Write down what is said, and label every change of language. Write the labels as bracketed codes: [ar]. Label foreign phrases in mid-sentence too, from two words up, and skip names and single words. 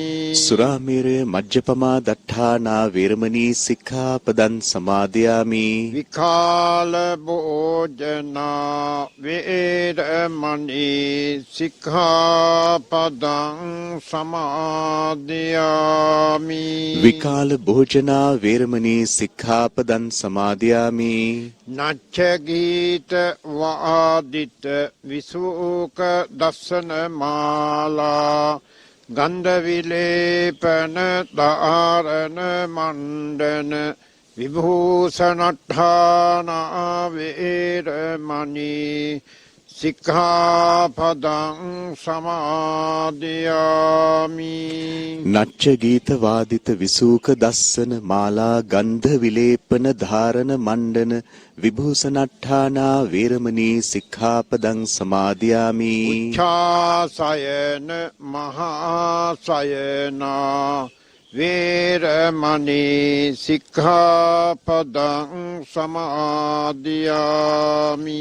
[pi] සුරාමේරය මජ්ජපමා දට්ඨානා වේරමණී සික්ඛාපදං සමාදියාමි. විකාල භෝජනා වේරමණී සික්ඛාපදං සමාදියාමි. විකාල භෝජනා වේරමණී සික්ඛාපදං සමාදියාමි. නච්ච ගීත වාදිත විසූක දස්සන මාලා ගන්ධ විලේපන ධාරණ මණ්ඩන විභූෂණට්ඨාන වේරමණී සික්ඛාපදං සමාදියාමි. නච්ච ගීත වාදිත විසූක දස්සන මාලා ගන්ධ විලේපන ධාරණ මණ්ඩන විභූෂණට්ඨානා වේරමණී සික්ඛාපදං සමාදියාමි. උච්ඡාසයන මහාසයනා වේරමණී සික්ඛාපදං සමාදියාමි.